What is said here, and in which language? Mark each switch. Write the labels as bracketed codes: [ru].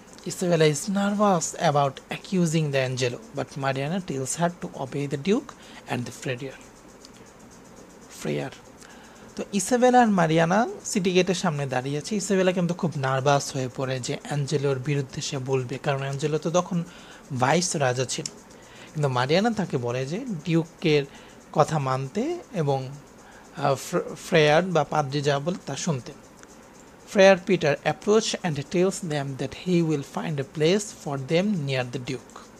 [en] Isabella is nervous about accusing the Angelo, but Mariana tells her to obey the Duke and the Friar. [bn] তো Isabella আর Mariana city গেটের সামনে দাঁড়িয়ে আছে। Isabella কিন্তু খুব nervous হয়ে পড়ে যে অ্যাঞ্জেলোর বিরুদ্ধে সে বলবে, কারণ অ্যাঞ্জেলো তো তখন ভাইস রাজা ছিল। কিন্তু মারিয়ানা তাকে বলে যে ডিউকের কথা মানতে এবং ফ্রেয়ার বা পাদ্রি যা বলে তা শুনতে। [en] Friar Peter approaches and tells them that he will find a place for them near the Duke.